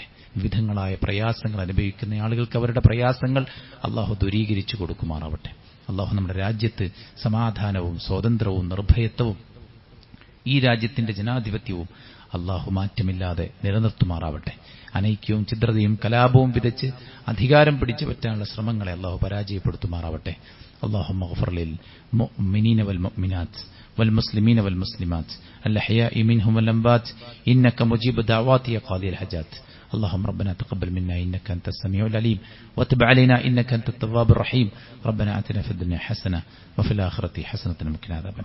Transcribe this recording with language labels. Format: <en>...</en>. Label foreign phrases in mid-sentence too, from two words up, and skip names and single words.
<ml>വിവിധങ്ങളായ പ്രയാസങ്ങൾ അനുഭവിക്കുന്ന ആളുകൾക്ക് അവരുടെ പ്രയാസങ്ങൾ അല്ലാഹു ദൂരീകരിച്ചു കൊടുക്കുമാറാവട്ടെ. അല്ലാഹു നമ്മുടെ രാജ്യത്ത് സമാധാനവും സ്വാതന്ത്ര്യവും നിർഭയത്വവും ഈ രാജ്യത്തിന്റെ ജനാധിപത്യവും അല്ലാഹു മാറ്റമില്ലാതെ നിലനിർത്തുമാറാവട്ടെ. അനൈക്യവും ഛിദ്രതയും കലാപവും വിതച്ച് അധികാരം പിടിച്ചു പറ്റാനുള്ള ശ്രമങ്ങളെ അല്ലാഹു പരാജയപ്പെടുത്തുമാറാവട്ടെ.</ml> <ar>اللهم اغفر للمؤمنين والمؤمنات والمسلمين والمسلمات الأحياء منهم والأموات إنك مجيب دعوات يا قاضي الحاجات. اللهم ربنا تقبل منا إنك أنت السميع العليم وتب علينا إنك أنت التواب الرحيم. ربنا آتنا في الدنيا حسنة وفي الآخرة حسنة وقنا عذاب النار.</ar>